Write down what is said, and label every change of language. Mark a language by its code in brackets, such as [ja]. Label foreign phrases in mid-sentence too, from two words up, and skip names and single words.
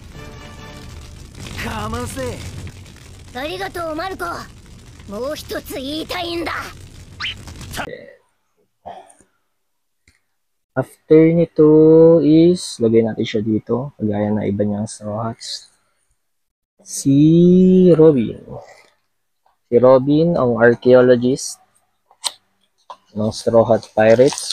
[ja] かませ。ありがとうマルコ。もう一つ言いたいんだ。 [tl] after nito is lagay natin siya dito kagaya na iba niyang Straw Hats. Si Robin. Si Robin ang archaeologist ng Straw Hat Pirates.